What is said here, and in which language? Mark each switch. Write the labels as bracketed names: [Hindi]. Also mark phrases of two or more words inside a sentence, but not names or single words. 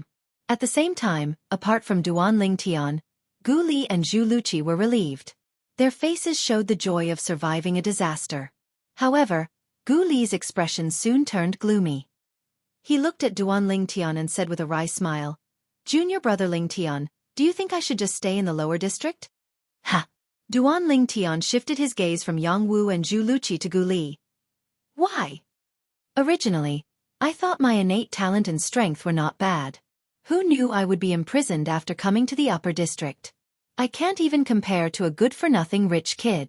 [English] At the same time, apart from Duan Lingtian, Gu Li and Zhu Luqi were relieved. Their faces showed the joy of surviving a disaster. However, Gu Li's expression soon turned gloomy. He looked at Duan Lingtian and said with a wry smile, "Junior brother Lingtian, do you think I should just stay in the lower district?" Ha! Duan Lingtian shifted his gaze from Jianghu and Zhu Luqi to Gu Li. Why? Originally, I thought my innate talent and strength were not bad. Who knew I would be imprisoned after coming to the upper district? I can't even compare to a good-for-nothing rich kid.